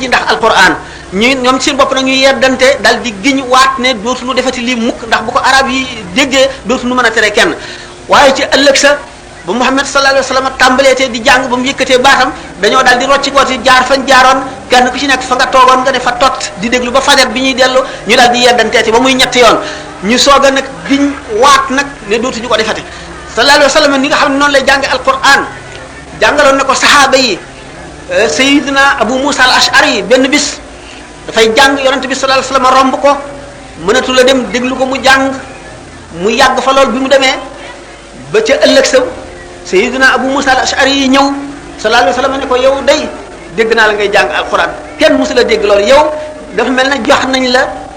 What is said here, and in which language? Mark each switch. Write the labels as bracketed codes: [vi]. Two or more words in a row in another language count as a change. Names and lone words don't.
[wo] ji ndax alquran ñoom seen bopp nag ñu yeddante daal di giñ waat ne dootuñu defati lii mukk ndax bu ko arab yi déggee dootuñu mën a tere kenn waaye ci ëllëg sa ba Muhammad [ar] صلى الله عليه وسلم [wo] tàmbaleetee di jàng ba mu yëkkatee baatam dañoo daal di rocci kooti jaar fañ jaaroon kenn ku ci nekk fa nga toogoon nga ne fa tot di déglu ba fajar bi ñuy dellu ñu daal di yeddanteeti ba muy ñetti yoon ñu soog a nag giñ waat nag ne dootuñu ko defate [ar] صلى الله عليه وسلم [wo] ni nga xam ne noonu lay jànge alquran jàngaloon na ko saxaaba yi. Sayyidina Abu Musa al-Ash'ari benn bis dafay jàng yonent bi [ar] صلى الله عليه وسلم [wo] romb ko mënatu la dem déglu ko mu jàng mu yàgg fa lool bi mu demee ba ca ëllëg sa Sayyidina Abu Musa al-Ash'ari yi ñëw [ar] صلى الله عليه وسلم [wo] ne ko yow day dégg naa la ngay jàng alquran kenn musu la dégg loolu yow dafa mel ne jox nañ la